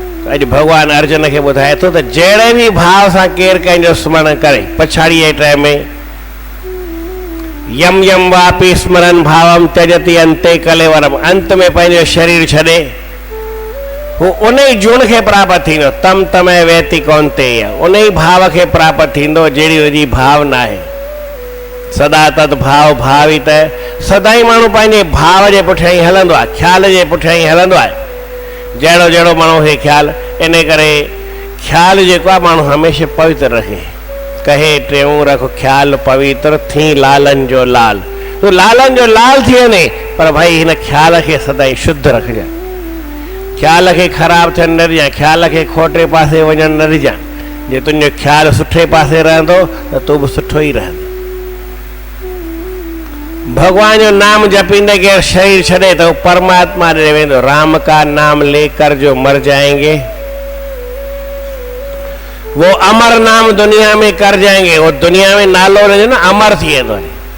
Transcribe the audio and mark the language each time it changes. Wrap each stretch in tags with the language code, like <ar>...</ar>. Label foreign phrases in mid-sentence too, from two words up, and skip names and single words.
<sd>अज भगवान अर्जुन के बुधाए तो जड़े भी भाव से केर कंहिंजो स्मरण करे पछाड़ीअ टाइम में</sd> <sa>यम यम वापी स्मरण भावम त्यजति अंते कलेवरम</sa> <sd>अंत में पंहिंजो शरीर छॾे वो उन जून के प्राप्त थींदो</sd> <sa>तम तमय वेति कौन्ते</sa> <sd>उन भाव के प्राप्त थींदो जहिड़ी हुनजी भावना है</sd> <sa>सदा तद भाव भावित</sa> <sd>है सदाई माण्हू पंहिंजे भाव जे पुठियां ई हलंदो आहे ख्याल जे पुठियां ई हलंदो आहे जहिड़ो जहिड़ो माण्हू खे ख्याल इन करे ख्याल जेको आहे माण्हू हमेशह पवित्र रहे कहे टेऊं रख ख्याल पवित्र थी लालन जो लाल तूं लालन जो लाल थी वञे पर भाई हिन ख्याल के सदाई शुद्ध रखजांइ ख्याल के खराब थियण न ॾिजांइ ख्याल के खोटे पासे वञण न ॾिजांइ जे तुंहिंजो ख्याल सुठे पासे रहंदो त तूं बि सुठो ई रहंदो भगवान जो नाम जपींदे के शरीर छड़े तो परमात्मा ॾे वेंदो</sd> <hi>राम का नाम लेकर जो मर जाएंगे वो अमर नाम दुनिया में कर जाएंगे वो</hi> <sd>दुनिया में नालो रहे ना अमर थी वेंदो</sd>